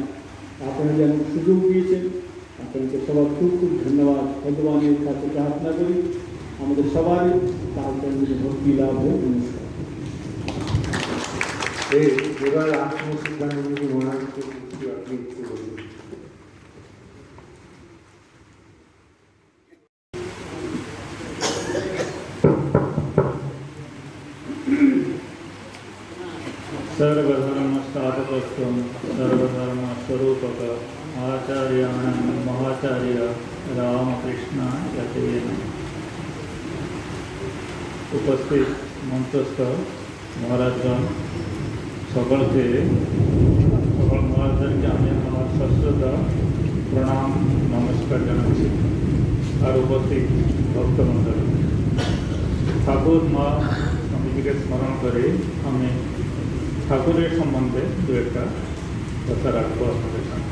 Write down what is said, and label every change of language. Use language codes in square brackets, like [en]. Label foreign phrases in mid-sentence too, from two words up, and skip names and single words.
[bn] আপনারা যে আমাকে সুযোগ দিয়েছেন, আপনাকে সবার খুব ধন্যবাদ। ভগবানের কাছে প্রার্থনা করি আমাদের সবারই তার জন্য ভক্তি লাভ হোক। নমস্কার। এবার আত্মশুদ্ধানন্দী মহারাজকে কিছু আপনি একটু বলুন। [sa] सर्वधर्मस्थापकत्वं सर्वधर्मस्वरूपक आचार्याणां महाचार्य रामकृष्णाय नमः। [bn] উপস্থিত মঞ্চস্থ মহারাজগণ সকলকে সকল महाराजদেরকে আমি আমার সশ্রদ্ধা প্রণাম নমস্কার জানাচ্ছি। আর উপস্থিত ভক্তমণ্ডলী, ঠাকুর মা স্বামীজিকে স্মরণ করে আমি ঠাকুরের সম্বন্ধে দু একটা কথা রাখবো আপনাদের সামনে।